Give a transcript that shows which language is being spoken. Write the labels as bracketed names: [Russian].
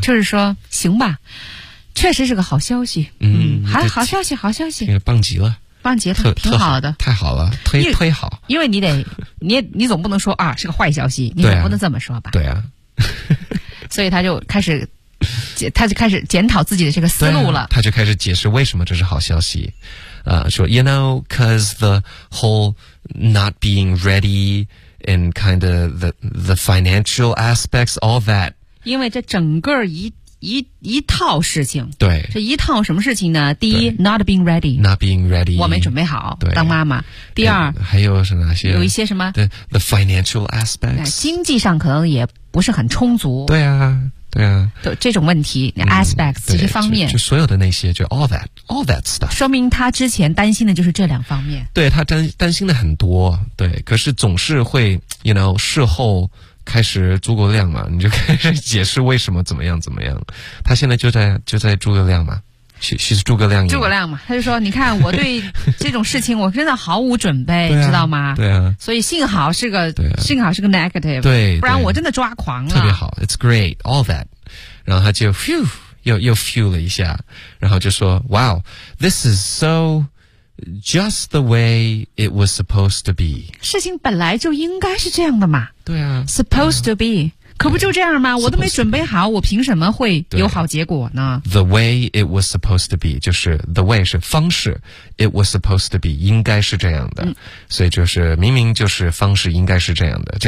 [Chinese] 就是说行吧确实是个好消息好消息好消息棒极了棒极了挺好的太好了推好因为你得你总不能说啊是个坏消息你总不能这么说吧对啊所以他就开始检讨自己的这个思路了、啊、他就开始解释为什么这是好消息说 [English] you know cause the whole not being readyand kind of the financial aspects, all that. [Chinese] 因为这整个一一套事情。对，这一套什么事情呢？第一 ， [English] not being ready， not being ready， [Chinese] 我没准备好对当妈妈。第二，还有是哪些？有一些什么？ [English] 对 ，the financial aspects， [Chinese] 经济上可能也不是很充足。对啊。对啊，就这种问题、aspects 这些方面就所有的那些就 [English] all that stuff， [Chinese] 说明他之前担心的就是这两方面。对，他担心的很多。对，可是总是会 [English] you know [Chinese] 事后开始诸葛亮嘛，你就开始解释为什么怎么样怎么样。他现在就在诸葛亮嘛，是诸葛亮。诸葛亮嘛，他就说你看我对这种事情我真的毫无准备、啊、知道吗？对啊，所以幸好是个 negative，对，不然我真的抓狂了。特别好， [English] it's great all that， [Chinese] 然后他就 [English] phew 又 phew [Chinese] 了一下，然后就说 [English] wow this is so just the way it was supposed to be， [Chinese] 事情本来就应该是这样的嘛。对啊， [English] supposed to be， [Chinese] 可不就这样吗？我都没准备好，我凭什么会有好结果呢？ [English] The way it was supposed to be， [Chinese] 就是 the way 是方式， [English] it was supposed to be [Chinese] 应该是这样的、所以就是明明就是方式应该是这样的，